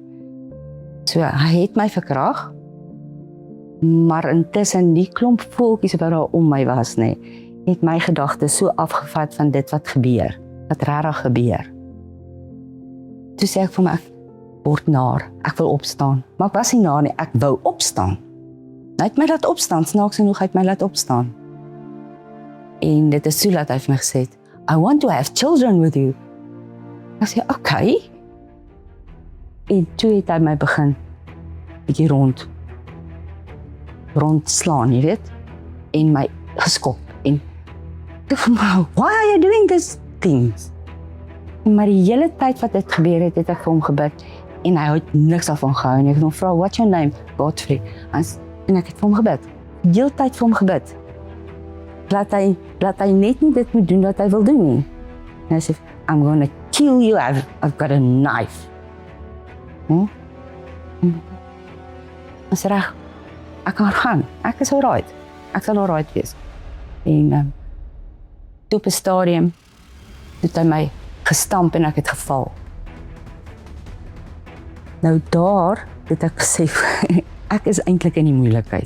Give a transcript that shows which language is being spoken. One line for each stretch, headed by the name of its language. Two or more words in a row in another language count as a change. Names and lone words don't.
Afrikaans: So, hy het my verkrag, maar intussen die klomp voeltjies wat daar om my was, nee, het my gedagtes so afgevat van dit wat gebeur, wat regtig gebeur. Toe sê ek vir my, ek word naar, ek wil opstaan. Maar ek was nie naar nie, ek wou opstaan. Hy het my laat opstaan, snaaks genoeg, hy het my laat opstaan. En dit is so dat hy vir my gesê het,
English: I want to have children with you.
Afrikaans: Ek sê, okay. En toe het hy my begin, bietjie rondslaan, jy weet, en my geskop, en toe vir my,
English: why are you doing these things?
Afrikaans: Maar die hele tyd wat dit gebeur het, het ek vir hom gebid, en hy het niks daarvan gehou, en ek het hom vra,
English: what's your name?
Afrikaans: Godfrey. En ek het vir hom gebid, die hele tyd vir hom gebid, laat hy net nie dit moet doen wat hy wil doen nie. En hy sê,
English: I'm gonna kill you, I've got a knife.
Afrikaans: Ons sê reg, ek kan gaan, ek is alright, ek sal alright wees. En toe op 'n stadium, het hy my gestamp en ek het geval. Nou daar het ek gesê, ek is eintlik in die moeilikheid.